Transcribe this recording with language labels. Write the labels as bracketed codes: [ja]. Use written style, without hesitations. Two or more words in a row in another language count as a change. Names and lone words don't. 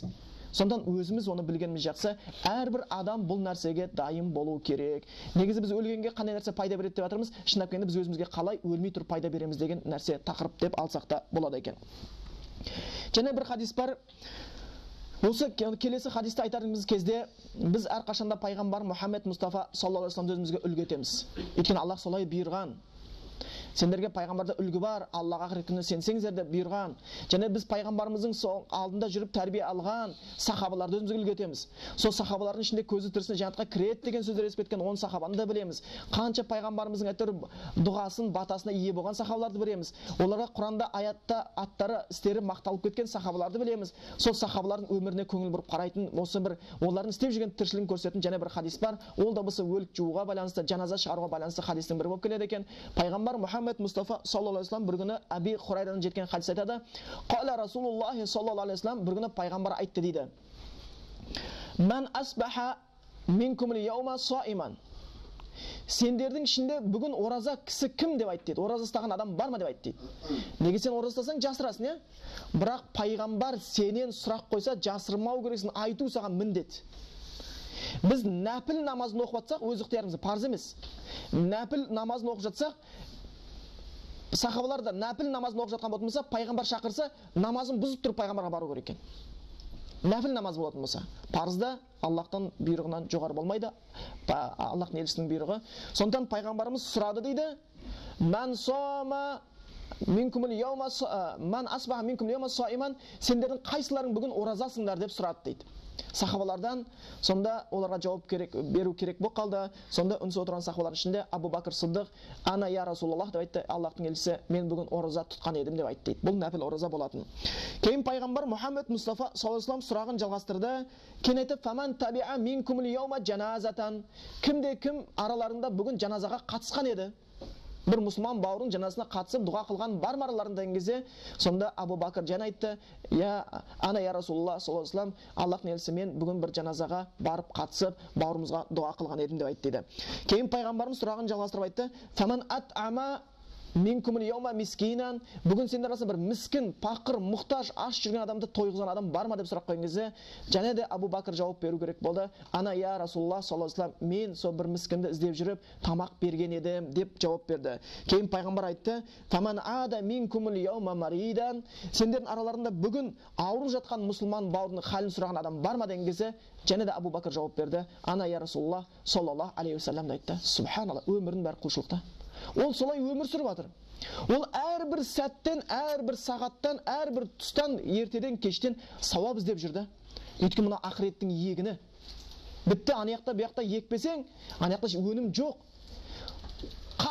[kk] Сондан өзіміз оны білгеніміз жақсы. Әрбір адам бұл нәрсеге дайын болу керек. Негізі біз өлгенге қандай нәрсе пайда береді деп жатырмыз, шындап келгенде біз өзімізге қалай өлмей тұрып пайда береміз деген нәрсе тақырып деп алсақ та болады екен. Және бір хадис бар. Осы келесі хадисті айтарымыз кезде біз әрқашанда пайғамбар Мұхаммед Мұстафа [ar] صلى الله عليه وسلم [kk] өзімізге үлгі етеміз. Өйткені Аллах солай бұйырған. Сендерге пайғамбарда үлгі бар, Аллаға ақырет күніне сенсеңіздер де бұйырған. Және біз пайғамбарымыздың алдында жүріп тәрбие алған сахабаларды өзімізге үлгі етеміз. Сол сахабалардың ішінде көзі тірісіне жәннатқа кіреді деген сөздер естіп кеткен 10 сахабаны да білеміз. Қанша пайғамбарымыздың әйтеуір дұғасын, батасына ие болған сахабаларды білеміз. Оларға Құранда аятта аттары, істері мақталып кеткен сахабаларды білеміз. Сол сахабалардың өміріне көңіл бұрып қарайтын, осы бір олардың істеп жүрген тіршілігін көрсететін және бір хадис бар. Ол да осы өлік жууға байланысты, жаназа шығаруға байланысты хадистің бірі болып келеді екен. Пайғамбар Мұхаммед Мұстафа [ar] صلى الله عليه وسلم [kk] бір күні Аби Хурайрадан жеткен хадис айтады. [ar] "قال رسول الله صلى الله عليه وسلم", [kk] бір күні пайғамбар айтты дейді. [ar] "من أصبح منكم اليوم صائما", [kk] сендердің ішінде бүгін ораза кісі кім деп айтты дейді. Ораза ұстаған адам бар ма деп айтты дейді. Неге сен ораза ұстасаң жасырасың, иә? Бірақ пайғамбар сенен сұрақ қойса жасырмау керексің, айту саған міндет. Біз нәпіл намазын оқып жатсақ, өз ықтиярымыз, парыз емес. Нәпіл намазын оқып жатсақ, сахабалар да нәпіл намазын оқып жатқан болатын болса, пайғамбар шақырса, намазын бұзып тұрып пайғамбарға бару керек екен. Нәпіл намаз болатын болса, парызда Аллахтан бұйрығынан жоғары болмайды, Аллахтың елшісінің бұйрығы. Сондықтан пайғамбарымыз сұрады дейді: [ar] "من صام منكم اليوم من أصبح منكم اليوم صائما", [kk] сендердің қайсыларың бүгін оразасыңдар деп сұрады дейді. Сахабалардан сонда оларға жауап беру керек болып қалды. Сонда үнсіз отырған сахабалардың ішінде Абу Бакр Сыддық: [ar] "أنا يا رسول الله", [kk] деп айтты. Аллахтың елшісі, мен бүгін ораза тұтқан едім деп айтты дейді. Бұл нәпіл ораза болатын. Кейін пайғамбар Мұхаммед Мұстафа [ar] صلى الله عليه وسلم [kk] сұрағын жалғастырды. Кейін айтты: [ar] "فمن تبع منكم اليوم جنازة", [kk] кімде кім араларында бүгін жаназаға қатысқан еді? Бір мұсылман бауырын жаназасына қатысып дұға қылған бар ма араларында деген кезде, сонда Абу Бакр жана айтты: [ar] "يا أنا يا رسول الله صلى الله عليه وسلم, [kk] Аллахтың елшісі, мен бүгін бір жаназаға барып қатысып бауырымызға дұға қылған едім" деп айтты дейді. Кейін пайғамбарымыз сұрағын жалғастырып айтты: [ar] "فمن أطعم منكم اليوم مسكينا", [kk] бүгін сендер арасында бір мискін, пақыр, мұқтаж, аш жүрген адамды тойғызған адам бар ма деп сұрақ қойған кезде, және де Абу Бакр жауап беру керек болды: [ar] "أنا يا رسول الله صلى الله عليه وسلم, [kk] мен сол бір мискінді іздеп жүріп тамақ берген едім" деп жауап берді. Кейін пайғамбар айтты: [ar] "فمن عاد منكم اليوم مريضا", [kk] сендердің араларында бүгін ауырып жатқан мұсылман бауырының халін сұраған адам бар ма деген кезде, және де Абу Бакр жауап берді: [ar] "أنا يا رسول الله صلى الله عليه وسلم" [kk] айтты. Субханалла, өмірдің бәрі құлшылықта. Ол солай өмір сүріп жатыр. Ол әрбір сәттен, әрбір сағаттан, әрбір тұстан, ертеден, кештен сауап іздеп жүрді. Өйткені мына ақыреттің егіні. Бітті, анаяқта бұяқта екпесең, анаяқта өнім жоқ.